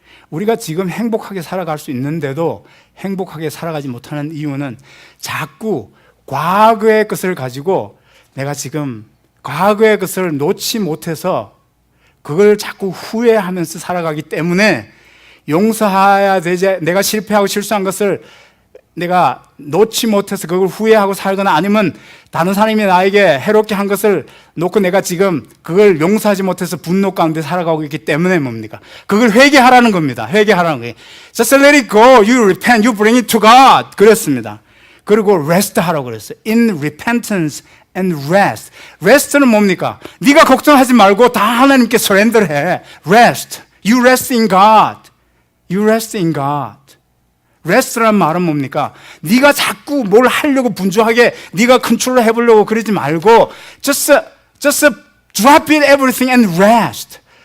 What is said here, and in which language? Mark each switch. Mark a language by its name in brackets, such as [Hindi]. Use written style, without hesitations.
[Korean] 우리가 지금 행복하게 살아갈 수 있는데도 행복하게 살아가지 못하는 이유는 자꾸 과거의 것을 가지고 내가 지금 과거의 것을 놓지 못해서 그걸 자꾸 후회하면서 살아가기 때문에 용서해야 되지. 내가 실패하고 실수한 것을 내가 놓지 못해서 그걸 후회하고 살거나 아니면 다른 사람이 나에게 해롭게 한 것을 놓고 내가 지금 그걸 용서하지 못해서 분노 가운데 살아가고 있기 때문에 뭡니까? 그걸 회개하라는 겁니다. 회개하라는 거예요. [English] Just let it go. You repent. You bring it to God. [Korean] 그랬습니다. 그리고 rest 하라고 그랬어요. [English] In repentance and rest. rest는 [Korean] 뭡니까? 네가 걱정하지 말고 다 하나님께 surrender해. [English] rest. You rest in God. You rest in God. [Korean] rest란 말은 뭡니까? 네가 자꾸 뭘 하려고 분주하게 네가 컨트롤 해보려고 그러지 말고 [English] just drop it everything and rest.